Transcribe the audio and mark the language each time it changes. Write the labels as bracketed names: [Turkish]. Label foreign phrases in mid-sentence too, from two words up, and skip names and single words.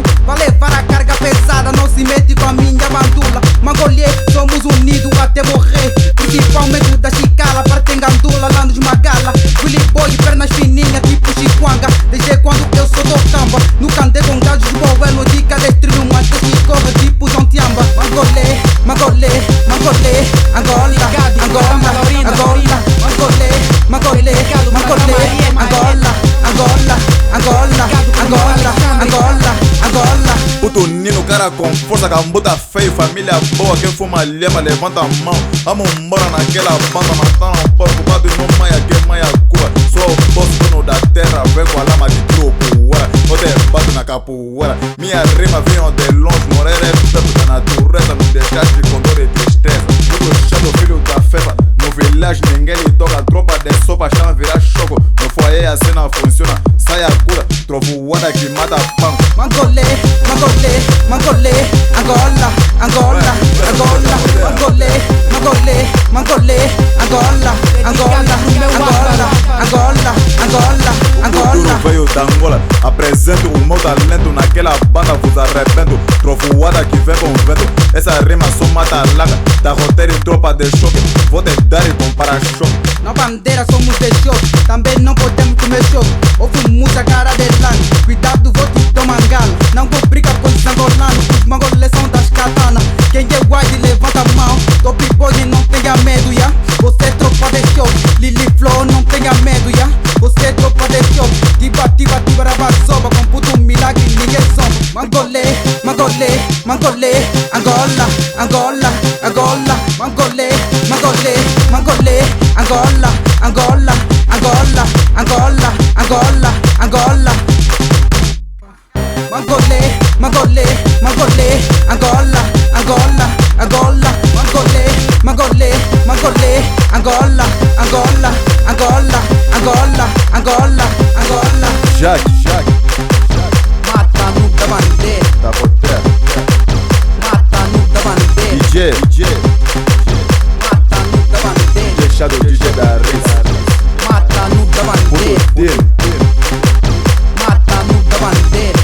[Portuguese] Vai levar a carga pesada, não se mete com a minha bandula. Mangolê, somos unidos até morrer. Principalmente da Chicala, parte em Gandula, lá nos Magala. Willy Boy, pernas fininhas, tipo Chiquanga. Desde quando eu sou do Camba, nunca andei com gajos boelo. Dica destruir uma que corre tipo João Tiamba. Mangolê, Mangolê, Mangolê, Angola, Angola, Angola, Mangolê, Mangolê, Mangolê, Angola, Angola, Angola, Angola, Angola, Angola. Puto Nino, cara com força, cambuta feio, família boa. Quem fuma leva, levanta a mão. Vamos embora naquela banda, matando um porco, bado e não maia, que maia cua. Sou o boss, dono da terra, vem com a lama de tropoeira. Eu te bato na capoeira. Minha rima veio de longe, morrer é perto da natureza. Não deixaste com dor e tristeza. Tudo chato, filho da feva. No village ninguém lhe toca, tropa de sopa, chama virar choco. No foyer a cena funciona, sai a cura, trovoada que mata pão. Mangolê, Mangolê, Mangolê, Angola, Angola, Angola, Mangolê, Mangolê, Mangolê, Angola, Angola, Angola, Angola, Angola, Angola. O veio da Angola, apresento o meu talento naquela banda, vos arrebento. Trovoada que vem com vento, essa rima só mata laga. Da roteiro e tropa de choque, vou te dar e com para-choque. Na bandeira somos de choque, também não podemos comer choque. Ouve muita cara de lã, cuidado, vou te dar mangala. Não vou brigar com os angolanos, os mangolês são das katanas. Quem é guarda levanta a mão, [English] top boy [Portuguese] não tenha medo, ya. Você é tropa de choque, Lili Flow não tenha medo, ya. Você é tropa de choque, tiba, rabazoba. Com puto milagre ninguém sombra. Mangolê, Mangolê, Mangolê, Angola, Angola, Angola, Mangolê, Mangolê, Mangolê, Angola, Angola, Angola, Angola, Angola, Angola. Mangolê, Mangolê, Mangolê, Angola, Angola, Angola, Mangolê, Mangolê, Mangolê, Angola, Angola, Angola, Angola, Angola, Angola. Jaque, Mata no da bandeira, da roteiro. mata no da bandeira, DJ, mata no da bandeira, deixado DJ da risa. mata no da bandeira, Dele, mata no da bandeira,